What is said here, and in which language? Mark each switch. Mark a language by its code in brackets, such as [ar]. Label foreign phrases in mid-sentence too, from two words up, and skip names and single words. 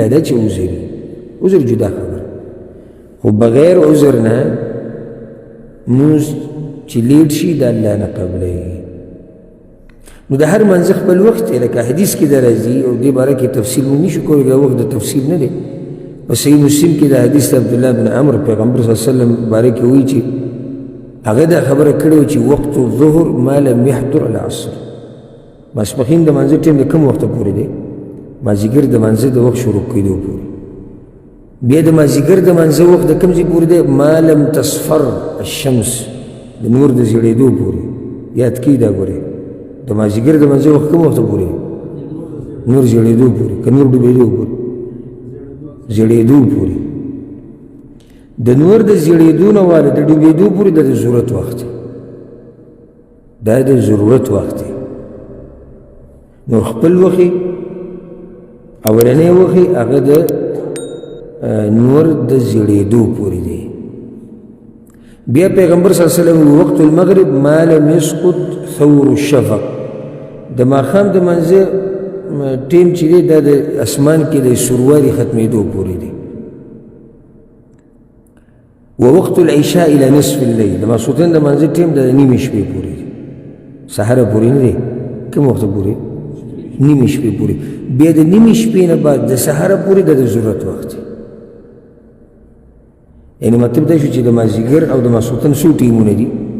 [ps] دا چې عذر جدا خبر خو بغیر عذر نه مونځ چې لیټ شي د الله نه قبلوي نو د هر منځ خپل وخت دی لکه حدیث کې دا راځي او دې باره کې تفصیل مونږ نشو کولی دا وخت د تفصیل نه دی په صحیح مسلم کې دا حدیث د عبدالله بن عمرو پیغمبر [ar] صلی الله علیه وسلم [ps] باره کې وایي چې هغه دا خبره کړې وه چې [ar] وقت الظهر ما لم يحضر العصر [ps] ماسپښین د مانځه ټیم د کوم وخته پورې دی؟ مازدیګر د مانځه د وخت شروع کېدو پورې. بیا د مازدیګر د مانځه وخت د کوم ځای پورې دی؟ [ar] ما لم تصفر الشمس، [ps] د نور د زیړېدو پورې. یاد کړئ دا ګورئ، د مازدیګر د مانځه وخت کوم وخته پورې؟ نور زیړېدو پورې که نور ډوبېدو پورې؟ زیړېدو پورې. د نور د زیړېدو نه واله د ډوبېدو پورې د ضرورت وخت دی، دا د ضرورت وخت دی. نو خپل وخت اولنی وخت هغه د نور د زیړېدو پورې دی. بیا پیغمبر [ar] صلی الله علیه وسلم وقت المغرب ما لم يسقط ثور الشفق، [ps] د ماښام د منځه ټیم چې دی دا د اسمان کې د سروالي ختمېدو پورې دی. [ar] ووقت العشاء الى نصف الليل، [ps] د ماسخوتن د منځه ټیم د نیمې شپې پورې دی، سحر پورې نه دی. کوم وخت پورې؟ نیمې شپې پورې. بیا د نیمې شپې نه بعد د سحر پورې د ضرورت وخت دی. یعنی مطلب دا شو چې د مازدیګر او د ماسخوتن څو ټیمونه دي؟